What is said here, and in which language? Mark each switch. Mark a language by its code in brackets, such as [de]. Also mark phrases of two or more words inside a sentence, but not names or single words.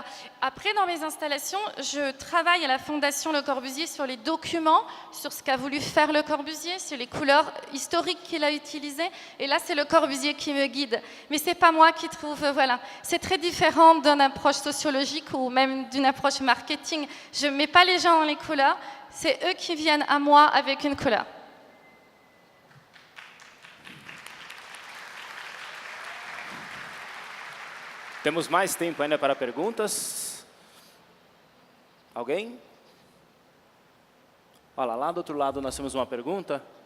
[fr] Après, dans mes installations, je travaille à la Fondation Le Corbusier sur les documents, sur ce qu'a voulu faire Le Corbusier, sur les couleurs historiques qu'il a utilisées. Et là, c'est Le Corbusier qui me guide. Mais ce n'est pas moi qui trouve, voilà. C'est très différent d'une approche sociologique ou même d'une approche marketing. Je ne mets pas les gens dans les couleurs, c'est eux qui viennent à moi avec une couleur. [pt] Temos mais tempo ainda para perguntas. Alguém? Olha lá do outro lado nós temos uma pergunta.